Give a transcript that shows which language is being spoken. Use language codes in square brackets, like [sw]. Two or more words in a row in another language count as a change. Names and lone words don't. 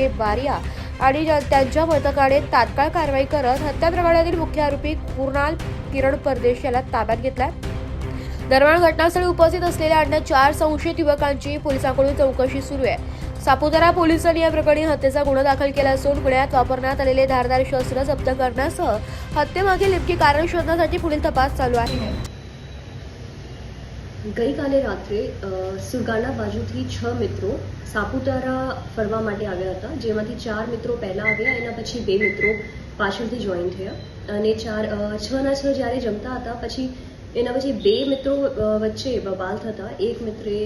[mr] बारिया आणि त्यांच्या पथकाने तात्काळ कारवाई करत हत्या प्रकरणातील मुख्य आरोपी कुणाल किरण परदेशी याला ताब्यात घेतलाय। दरम्यान घटनास्थळी उपस्थित असलेल्या अन्य 4 संशयित युवकांची पोलिसांकडून चौकशी सुरू आहे। सापुतारा पोलिसांनी या प्रकरणी हत्येचा गुन्हा दाखल केला असून गुन्ह्यात वापरण्यात आलेले धारदार शस्त्र जप्त करण्यासह हत्येमागील नेमके कारण शोधण्यासाठी पुढील तपास चालू आहे। [gu] ગઈકાલે રાત્રે સુરગાણા બાજુથી 6 મિત્રો સાપુતારા ફરવા માટે આવ્યા હતા, જેમાંથી 4 મિત્રો પહેલા આવ્યા, એના પછી 2 મિત્રો પાછળથી જોઈન થયા અને 6 ના 6 જ્યારે જમતા હતા પછી એના પછી 2 મિત્રો વચ્ચે બબાલ થતા એક મિત્રે